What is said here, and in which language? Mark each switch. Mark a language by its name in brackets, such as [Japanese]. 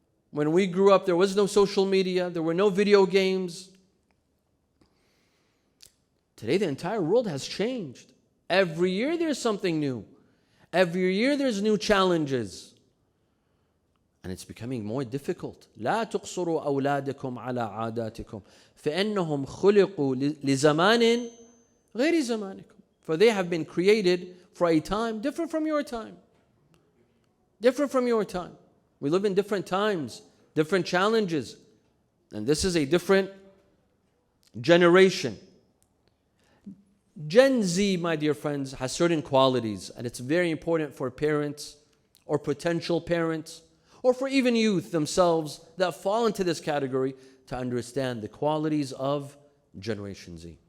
[English] When we grew up, there was no social media, there were no video games. Today, the entire world has changed. Every year, there's something new. Every year, there's new challenges. And it's becoming more difficult. [Arabic] لا تقصروا أولادكم على عاداتكم فإنهم خلقوا لزمان غير زمانكم. [English] For they have been created for a time different from your time. Different from your time. We live in different times, different challenges. And this is a different generation. Gen Z, my dear friends, has certain qualities, and it's very important for parents or potential parents or for even youth themselves that fall into this category to understand the qualities of Generation Z.